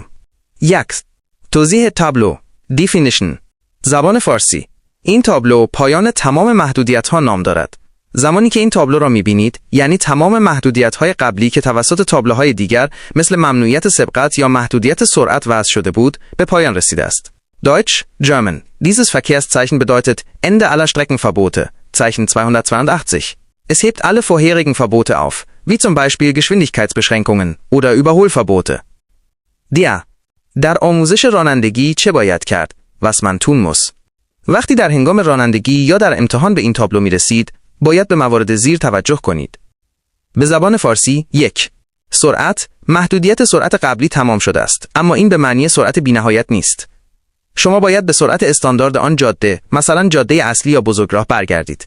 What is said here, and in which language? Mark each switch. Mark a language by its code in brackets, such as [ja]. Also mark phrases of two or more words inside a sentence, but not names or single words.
[fa] 1. توضیح تابلو Definition. زبان فارسی. این تابلو پایان تمام محدودیت‌ها نام دارد. زمانی که این تابلو را می‌بینید، یعنی تمام محدودیت‌های قبلی که توسط تابلوهای دیگر مثل ممنوعیت سبقت یا محدودیت سرعت وضع شده بود، به پایان رسیده است. [de] Deutsch, German. Dieses Verkehrszeichen bedeutet Ende aller Streckenverbote. Zeichen 282. Es hebt alle vorherigen Verbote auf, wie zum Beispiel Geschwindigkeitsbeschränkungen oder Überholverbote. Der. [fa] در آموزش رانندگی چه باید کرد؟ [de] Was man tun muss. [fa] وقتی در هنگام رانندگی یا در امتحان به این تابلو می رسید، باید به موارد زیر توجه کنید. به زبان فارسی 1. سرعت. محدودیت سرعت قبلی تمام شده است، اما این به معنی سرعت بی‌نهایت نیست. شما باید به سرعت استاندارد آن جاده، مثلا جاده اصلی یا بزرگراه برگردید.